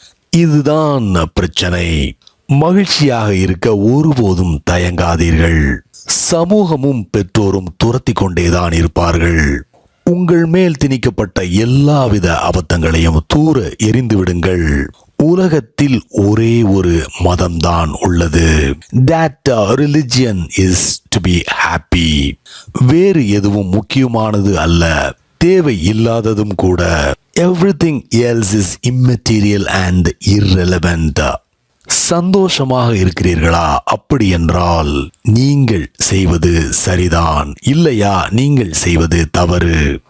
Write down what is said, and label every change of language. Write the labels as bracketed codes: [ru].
[ta] இதுதான் பிரச்சனை. மகிழ்ச்சியாக இருக்க ஒருபோதும் தயங்காதீர்கள். சமூகமும் பெற்றோரும் துரத்தி கொண்டேதான் இருப்பார்கள். உங்கள் மேல் திணிக்கப்பட்ட எல்லாவித அபத்தங்களையும் தூர எறிந்து விடுங்கள். உலகத்தில் ஒரே ஒரு மதம்தான் உள்ளது. [en] That religion is to be happy. [ta] வேறு எதுவும் முக்கியமானது அல்ல, தேவை இல்லாததும் கூட. [en] Everything else is immaterial and irrelevant. [ta] சந்தோஷமாக இருக்கிறீர்களா? அப்படி என்றால் நீங்கள் செய்வது சரிதான், இல்லையா நீங்கள் செய்வது தவறு.